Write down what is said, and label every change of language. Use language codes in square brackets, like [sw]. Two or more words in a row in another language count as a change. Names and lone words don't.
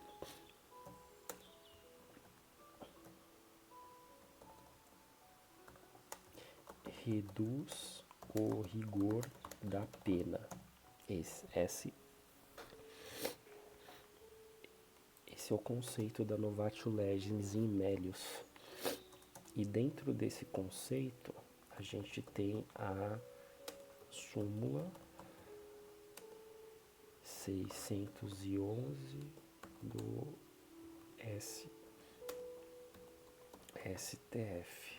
[pt] Reduz o rigor da pena. Esse é o conceito da [la] novatio legis in melius. [pt] E dentro desse conceito, a gente tem a súmula 611 do STF.